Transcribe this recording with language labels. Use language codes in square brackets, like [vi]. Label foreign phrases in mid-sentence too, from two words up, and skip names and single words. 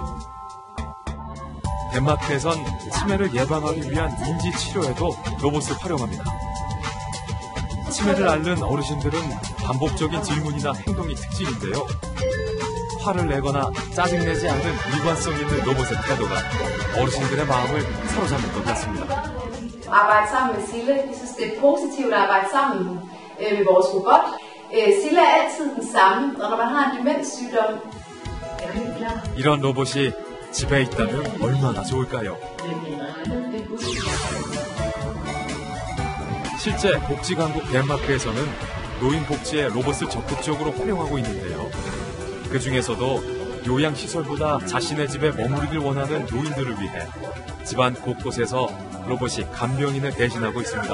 [ko] 덴마크에선 치매를 예방하기 위한 인지치료에도 로봇을 활용합니다. 치매를 앓는 어르신들은 반복적인 질문이나 행동이 특징인데요. 화를 내거나 짜증내지 않는 일관성 있는 로봇의 태도가 어르신들의 마음을 사로잡는 것 같습니다. [da] Arbejde sammen med Sille. Jeg synes, det er positivt at arbejde sammen med vores robot. Sille er altid den samme, og når man har en demenssygdom. [ko] 이런 로봇이 집에 있다면 얼마나 좋을까요? 실제 복지 강국 덴마크에서는 노인 복지에 로봇을 적극적으로 활용하고 있는데요. 그 중에서도 요양시설보다 자신의 집에 머무르길 원하는 노인들을 위해 집안 곳곳에서 로봇이 간병인을 대신하고 있습니다.